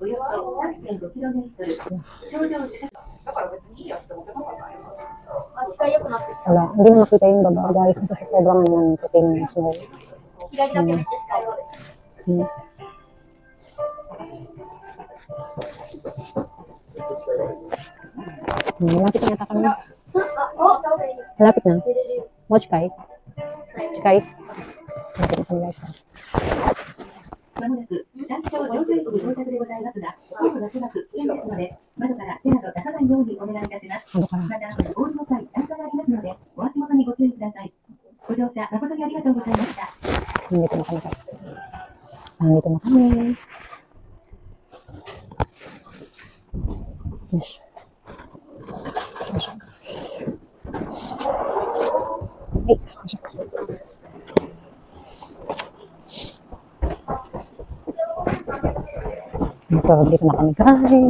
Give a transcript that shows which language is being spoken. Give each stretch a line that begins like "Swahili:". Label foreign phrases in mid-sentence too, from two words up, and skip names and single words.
Filipino: Wala, hindi na makita yung baba guys. Kasi sa sobrang ng puti ng snow. Hmm. Malapit na yata kami. Malapit na.
English: Watch Kai.
Filipino: Kai. Malapit na kami guys.
Japanese: まもなく、山頂上空駅に到着でございますが、外が狭く、危険ですので、窓から手など出さないようにお願いいたします。また、お降りの際、段差がありますので、お足元にご注意ください。ご乗車誠にありがとうございました。
Filipino: Nandito na kami guys. Nandito na kami.
English: Yes.
Filipino: Yes. Ay, dito na kami guys.